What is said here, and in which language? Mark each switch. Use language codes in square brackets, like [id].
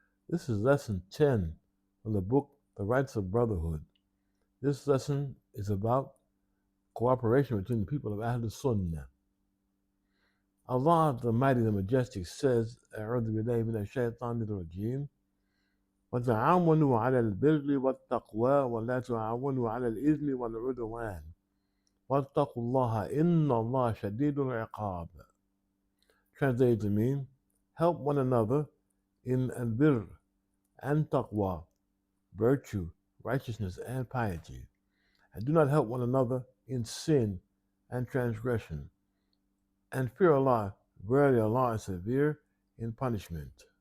[en] This is lesson 10 from the book The Rights of Brotherhood. This lesson is about cooperation between the people of As-Sunnah. Allah the Mighty, the Majestic says, [ar] أعوذ بالله من الشيطان الرجيم وتعاونوا على البر والتقوى ولا تعاونوا على الإثم والعدوان واتقوا الله إن الله شديد العقاب. [en] Translated to mean, help one another in al-birr and taqwa, virtue, righteousness, and piety, and do not help one another in sin and transgression. And fear Allah, verily Allah is severe in punishment.